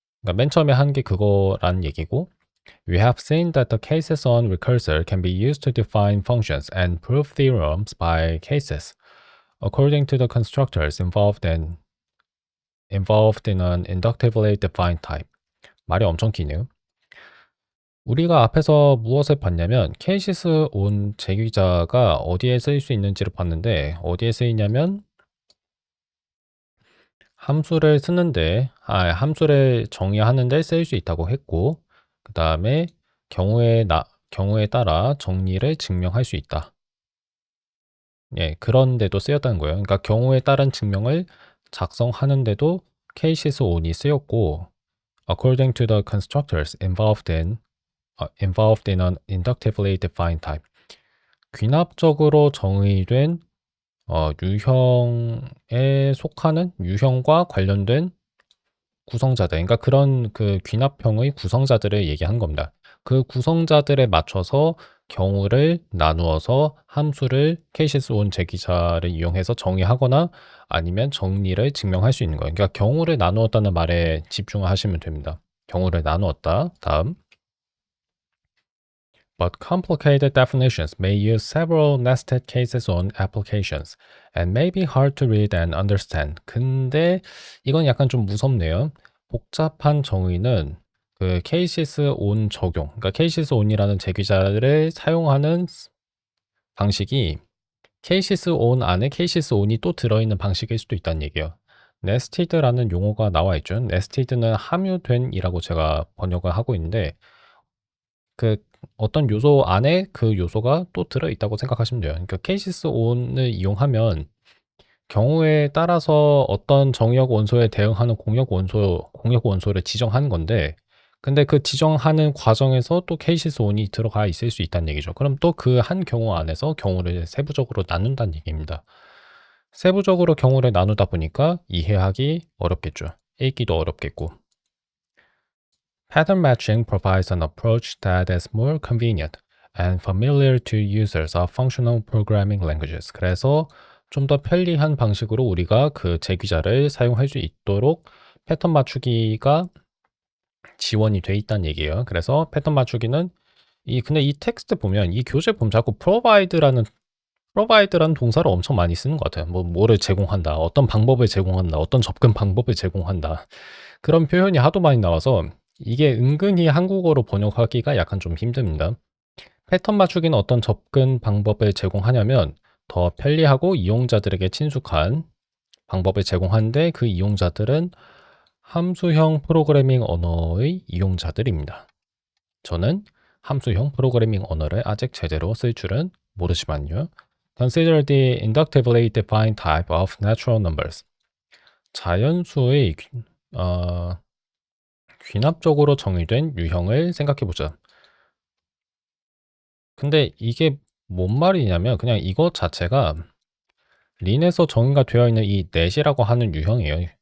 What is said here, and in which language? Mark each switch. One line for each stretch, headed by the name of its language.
Korean: 그러니까 맨 처음에 한 게 그거라는 얘기고
English: We have seen that the cases on recursor can be used to define functions and prove theorems by cases, according to the constructors involved in an inductively defined type.
Korean: 말이 엄청 기네요. 우리가 앞에서 무엇을 봤냐면 케이시스 온 제기자가 어디에 쓰일 수 있는지를 봤는데 어디에 쓰이냐면 함수를 정의하는데 쓰일 수 있다고 했고 그 다음에 경우에 따라 정리를 증명할 수 있다. 예, 그런 데도 쓰였다는 거예요. 그러니까 경우에 따른 증명을 작성하는데도 케이시스 온이 쓰였고
English: according to the constructors involved in an inductively defined type.
Korean: 귀납적으로 정의된 유형에 속하는 유형과 관련된 구성자들, 그러니까 그런 그 귀납형의 구성자들을 얘기한 겁니다. 그 구성자들에 맞춰서 경우를 나누어서 함수를 케이시스 온 제기자를 이용해서 정의하거나 아니면 정리를 증명할 수 있는 거예요. 그러니까 경우를 나누었다는 말에 집중하시면 됩니다. 경우를 나누었다. 다음.
English: But complicated definitions may use several nested cases on applications and may be hard to read and understand.
Korean: 근데 이건 약간 좀 무섭네요. 복잡한 정의는 그 케이시스 온 적용, 그러니까 케이시스 온이라는 제기자를 사용하는 방식이 케이시스 온 안에 케이시스 온이 또 들어있는 방식일 수도 있다는 얘기예요. 네스티드라는 용어가 나와 있죠. 네스티드는 함유된이라고 제가 번역을 하고 있는데 그 어떤 요소 안에 그 요소가 또 들어있다고 생각하시면 돼요. 그러니까 케이시스 온을 이용하면 경우에 따라서 어떤 정역 원소에 대응하는 공역 원소를 지정하는 건데 근데 그 지정하는 과정에서 또 케이시스 온이 들어가 있을 수 있다는 얘기죠. 그럼 또 그 한 경우 안에서 경우를 세부적으로 나눈다는 얘기입니다. 세부적으로 경우를 나누다 보니까 이해하기 어렵겠죠. 읽기도 어렵겠고.
English: Pattern matching provides an approach that is more convenient and familiar to users of functional programming languages.
Korean: 그래서 좀 더 편리한 방식으로 우리가 그 제기자를 사용할 수 있도록 패턴 맞추기가 지원이 돼 있다는 얘기예요. 그래서 패턴 맞추기는 근데 이 텍스트 보면 이 교재 보면 자꾸 provide라는 동사를 엄청 많이 쓰는 것 같아요. 뭐를 제공한다, 어떤 방법을 제공한다, 어떤 접근 방법을 제공한다. 그런 표현이 하도 많이 나와서 이게 은근히 한국어로 번역하기가 약간 좀 힘듭니다. 패턴 맞추기는 어떤 접근 방법을 제공하냐면 더 편리하고 이용자들에게 친숙한 방법을 제공하는데 그 이용자들은 함수형 프로그래밍 언어의 이용자들입니다. 저는 함수형 프로그래밍 언어를 아직 제대로 쓸 줄은 모르지만요.
English: Consider the inductively defined type of natural numbers.
Korean: 자연수의 귀납적으로 정의된 유형을 생각해 보자. 근데 이게 뭔 말이냐면 그냥 이것 자체가 린에서 정의가 되어 있는 이 net이라고 하는 유형이에요.